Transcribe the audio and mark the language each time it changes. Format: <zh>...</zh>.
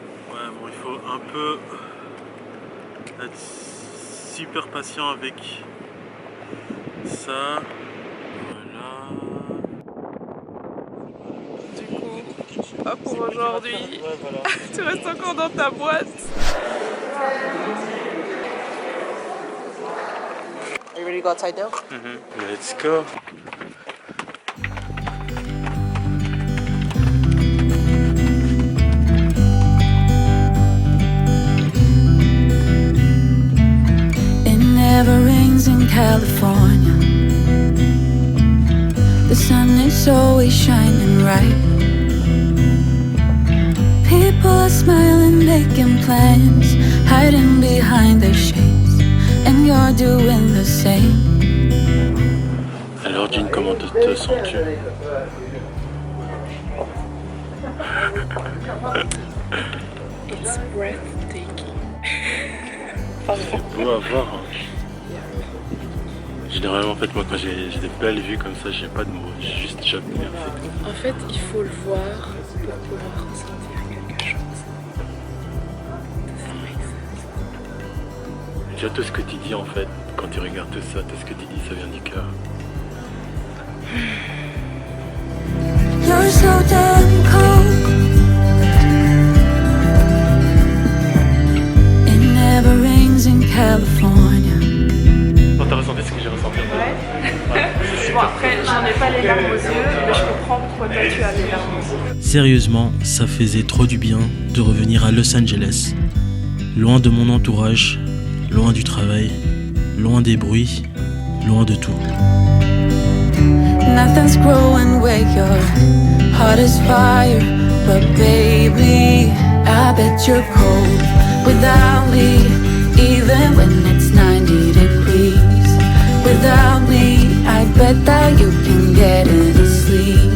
<fr>Ouais, bon, il faut un peu être super patient avec ça. Voilà. Du coup, pas pour aujourd'hui. Ouais, voilà. Tu restes encore dans ta boîte.</fr> <en>Are you ready to go outside now? Let's go. It never rains in California. The sun is always shining bright. People are smiling, making plans, hiding behind their shades, and you're doing the same.</en> <fr>Alors Jean, comment te sens-tu?</fr> <en>It's breathtaking.</en> <fr>C'est beau à voir. Hein. Généralement, en fait, moi, quand j'ai des belles vues comme ça, j'ai pas de mots, j'ai juste j'admire. En fait, il faut le voir pour pouvoir ressentir quelque chose. Tu vois, tout ce que tu dis, en fait, quand tu regardes tout ça, tout ce que tu dis, ça vient du cœur.</fr> <en>You're so damn cold. It never rains in California.</en> <fr>Bon, t'as ressenti ce que j'ai ressenti? Ouais. Bon, après, j'en ai pas les larmes aux yeux, mais je comprends pourquoi toi tu as les larmes aux yeux. Sérieusement, ça faisait trop du bien de revenir à Los Angeles. Loin de mon entourage, loin du travail, loin des bruits, loin de tout.</fr> <en>Nothing's growing where your heart is fire. But baby, I bet you're cold without me. Even when it's 90 degrees. Without me, I bet that you can get any sleep.</en>